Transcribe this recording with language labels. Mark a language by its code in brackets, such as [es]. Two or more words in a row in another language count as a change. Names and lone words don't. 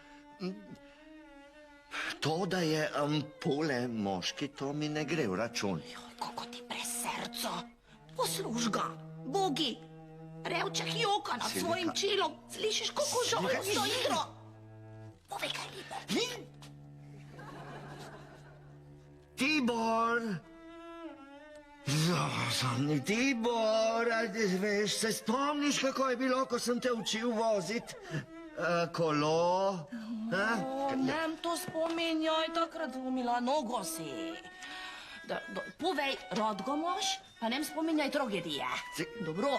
[sl] To, da je ampule moški, to mi ne gre v račun. Joj, kako ti brez srca. Posluš ga, Bogi. Revček joka nad Silika. svojim čilom. Slišiš, kako žalostno igra? Povej kaj libe. Tibor! Tibor, veš, se spomniš, kako je bilo, ko sem te učil voziti? Kolo? Nem to spominjaj, takrat zlomila nogo si. Povej, rad ga imaš, pa nem spominjaj tragedije. Dobro.